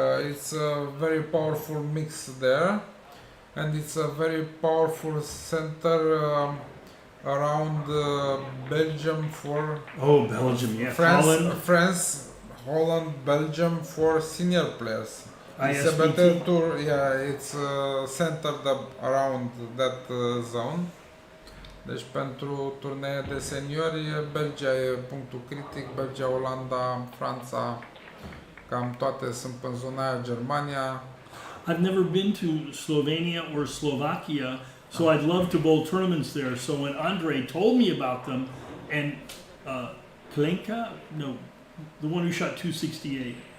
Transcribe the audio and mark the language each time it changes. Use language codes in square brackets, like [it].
[en] It's a very powerful mix there, and it's a very powerful center around Belgium for Belgium, yeah. France, Holland, Belgium for senior players. It's a ISBT. better tour. Yeah, it's centered around that zone. [ro] Deci pentru turnee de seniori, Belgia e punctul critic, Belgia, Olanda, Franța, cam toate sunt în zona aia, Germania. [en] I've never been to Slovenia or Slovakia, so I'd love to bowl tournaments there. So when Andre told me about them, and Klenka, no, the one who shot 268,